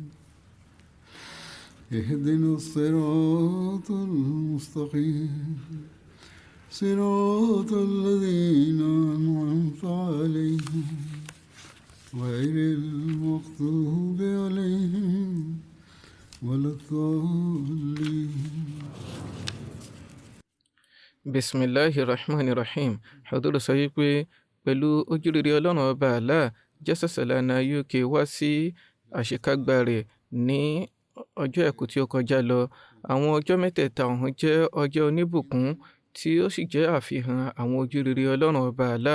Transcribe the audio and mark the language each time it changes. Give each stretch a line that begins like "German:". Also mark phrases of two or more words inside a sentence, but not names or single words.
Arabic: اهدنا الصراط المستقيم صراط الذين أنعمت عليهم غير المغضوب عليهم ولا الضالين. Bismillahirrahmanirrahim.
Yoruba: Huduru sọ wípé pẹ̀lú ojúrere ọlọ́run ọba Allah jẹ́sẹ̀sẹ̀lánà UK wá sí àṣekágbá rẹ̀ ní ọjọ́ ẹ̀kú tí ó kọjá lọ. Àwọn ọjọ́ mẹ́tẹ̀ẹ̀ta ọ̀hún jẹ́ ọjọ́ oníbùkún tí ó sì jẹ́ àfihàn àwọn ojúrere ọlọ́run ọba Allah.